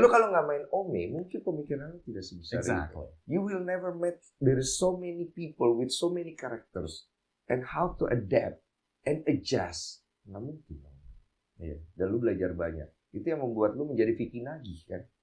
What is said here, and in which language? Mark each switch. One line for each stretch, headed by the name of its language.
Indonesian: Lu kalau nggak main Ome, mungkin pemikiran lu tidak sebesar itu.
English: You will never meet. There is so many people with so many characters and how to adapt and adjust.
Indonesian: Nggak mungkin. Iya. Dan lu belajar banyak. Itu yang membuat lu menjadi Vicky nagih kan.